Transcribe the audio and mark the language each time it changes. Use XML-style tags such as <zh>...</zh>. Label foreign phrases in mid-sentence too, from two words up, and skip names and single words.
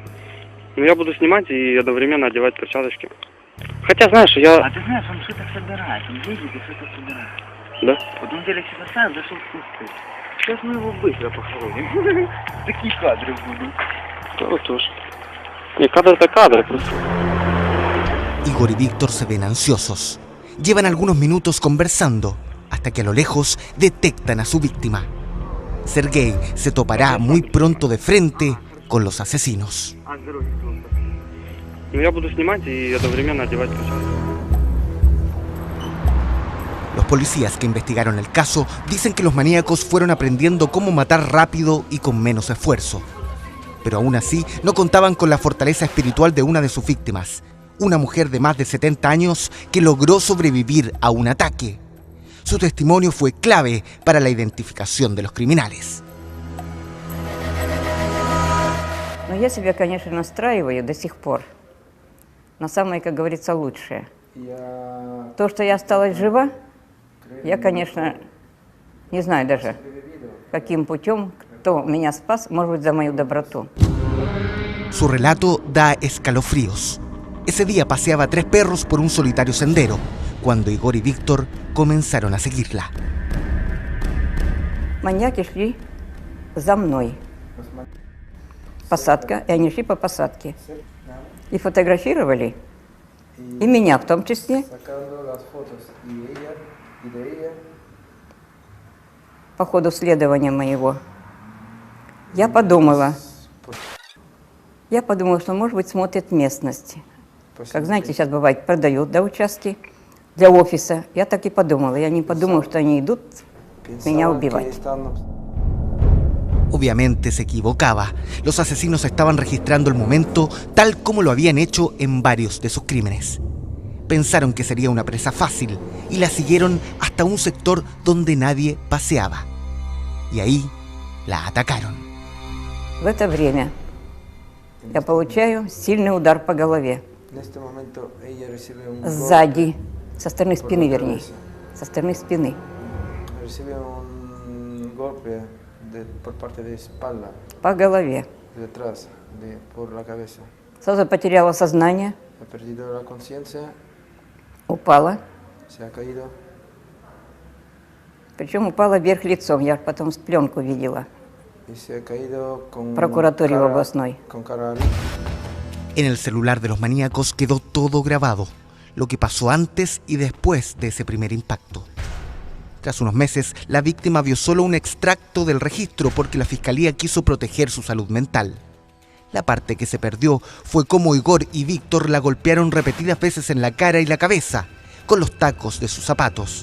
<ru>Ну я буду снимать и одновременно одевать перчаточки. Хотя, знаешь, я... А ты знаешь, он что-то собирает, он едет и что-то собирает. Да? Вот он телек сейчас оставил, зашел в кусты. Сейчас мы его быстро похороним. Такие кадры будут. Claro, тоже. Не, кадр это кадр, просто.</ru> <es>Igor y Víctor se ven ansiosos. Llevan algunos minutos conversando, hasta que a lo lejos detectan a su víctima. Sergei se topará muy pronto de frente con los asesinos.</es> <ru>Ну я буду снимать и одновременно одевать перчатки.</ru> <es>Los policías que investigaron el caso dicen que los maníacos fueron aprendiendo cómo matar rápido y con menos esfuerzo. Pero aún así no contaban con la fortaleza espiritual de una de sus víctimas, una mujer de más de 70 años que logró sobrevivir a un ataque. Su testimonio fue clave para la identificación de los criminales.</es> <ru>Но я себя, конечно, настраиваю до сих пор на самое, как говорится, лучшее. То, что я осталась жива, я, конечно, не знаю даже, каким путем, кто меня спас, может быть, за мою доброту.</ru> <es>Su relato da escalofríos. Ese día paseaba 3 perros por un solitario sendero, cuando Igor y Víctor comenzaron a seguirla.</es> <ru>Маньяки шли за мной. Посадка, и они шли по посадке. И фотографировали, и меня в том числе. По ходу следования моего. Я подумала, что, может быть, смотрят местность. Как знаете, сейчас бывает, продают, да, участки для офиса. Я так и подумала. Я не подумала, что они идут меня убивать.</ru> <es>Obviamente se equivocaba. Los asesinos estaban registrando el momento tal como lo habían hecho en varios de sus crímenes. Pensaron que sería una presa fácil y la siguieron hasta un sector donde nadie paseaba. Y ahí la atacaron.</es> <ru>В это время я получаю сильный удар по голове. Сзади, со стороны спины, вернее. Со стороны спины. По голове. Сразу потеряла сознание. Упала. Причем упала вверх лицом. Я потом пленку видела. В прокуратуре областной.</ru> <es>En el celular de los maníacos quedó todo grabado, lo que pasó antes y después de ese primer impacto. Tras unos meses, la víctima vio solo un extracto del registro porque la fiscalía quiso proteger su salud mental. La parte que se perdió fue cómo Igor y Víctor la golpearon repetidas veces en la cara y la cabeza, con los tacos de sus zapatos.</es>